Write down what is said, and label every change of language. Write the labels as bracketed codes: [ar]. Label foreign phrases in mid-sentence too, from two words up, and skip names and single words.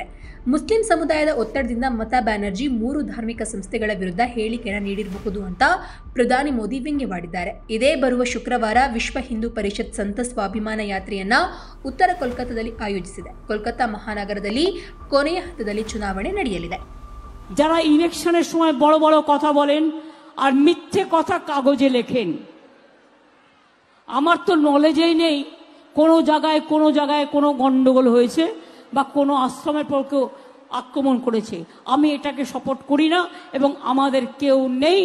[kn] ಮುಸ್ಲಿಂ ಸಮುದಾಯದ ಒತ್ತಡದಿಂದ ಮಮತಾ ಬ್ಯಾನರ್ಜಿ 3 ಧಾರ್ಮಿಕ ಸಂಸ್ಥೆಗಳ ವಿರುದ್ಧ ಹೇಳಿಕೆಯನ್ನು ನೀಡಿರಬಹುದು ಅಂತ ಪ್ರಧಾನಿ ಮೋದಿ ವ್ಯಂಗ್ಯವಾಡಿದ್ದಾರೆ. ಇದೇ ಬರುವ ಶುಕ್ರವಾರ ವಿಶ್ವ ಹಿಂದೂ ಪರಿಷತ್ ಸಂತ ಸ್ವಾಭಿಮಾನ ಯಾತ್ರೆಯನ್ನ ಉತ್ತರ ಕೋಲ್ಕತ್ತಾದಲ್ಲಿ ಆಯೋಜಿಸಿದೆ. ಕೋಲ್ಕತ್ತಾ ಮಹಾನಗರದಲ್ಲಿ ಕೊನೆಯ ಹಂತದಲ್ಲಿ ಚುನಾವಣೆ ನಡೆಯಲಿದೆ. [bn] যারা ইলেকশনের সময় বড় বড় কথা বলেন আর মিথ্যে কথা কাগজে লেখেন, আমার তো নলেজেই নেই কোনো জায়গায় কোনো গন্ডগোল হয়েছে বা কোনো আশ্রমের পর কেউ আক্রমণ করেছে। আমি এটাকে সাপোর্ট করি না এবং আমাদের কেউ নেই।